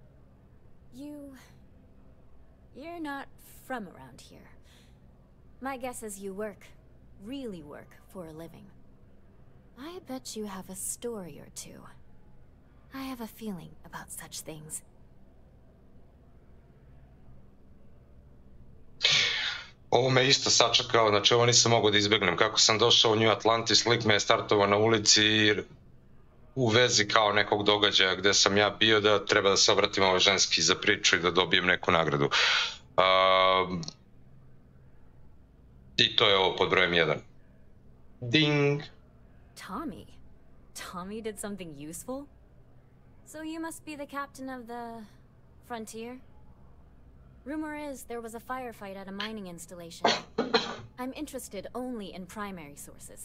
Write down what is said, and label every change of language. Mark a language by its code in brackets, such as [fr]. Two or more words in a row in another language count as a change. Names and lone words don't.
[en] You're not from around here. My guess is you work, really work, for a living. I bet you have a story or two. I have a feeling about such things. [sr] Ovo me isto sačekao, znači ovo nisam mogao da izbjegnem. Kako sam došao u New Atlantis, lik me je startovao na ulici u vezi kao nekog događaja gde sam ja bio, da treba da se obratim ovo ženski za priču i da dobijem neku nagradu. I to je ovo pod brojem 1. [en] Ding! Tommy? Tommy did something useful? So you must be the captain of the Frontier? Rumor is there was a firefight at a mining installation. I'm interested only in primary sources.